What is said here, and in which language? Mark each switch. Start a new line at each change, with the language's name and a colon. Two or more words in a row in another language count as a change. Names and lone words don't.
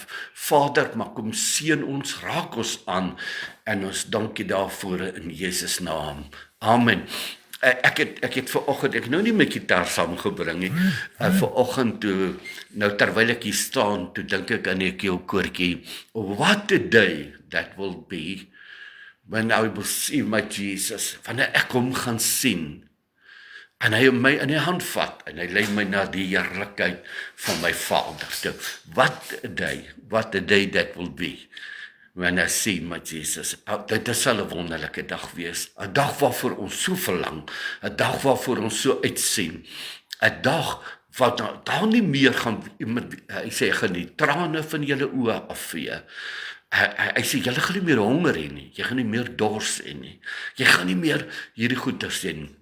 Afrikaans: Vader, maar kom seën ons, raak ons aan en ons dankie daarvoor in Jesus naam. Amen. Ek het vanoggend, ek nou nie my gitaar saamgebring nie, vanoggend toe, nou terwyl ek hier staan, toe dink ek aan die koortjie,
English: what a day that will be, when I will see my Jesus,
Afrikaans: wanneer ek hom gaan sien, en hy my in die hand vat, en hy lei my na die heerlikheid van my Vader.
English: So, what a day that will be, when I see my Jesus.
Afrikaans: Dit sal 'n wonderlike dag wees, 'n dag waarvoor ons so verlang, 'n dag waarvoor ons so uitsien, 'n dag wat daar nie meer gaan, hy sê, gaan die trane van julle oë afvee, Hy sê, julle gaan nie meer honger hê nie, jy gaan nie meer dors hê nie, jy gaan nie meer hierdie goeders hê nie.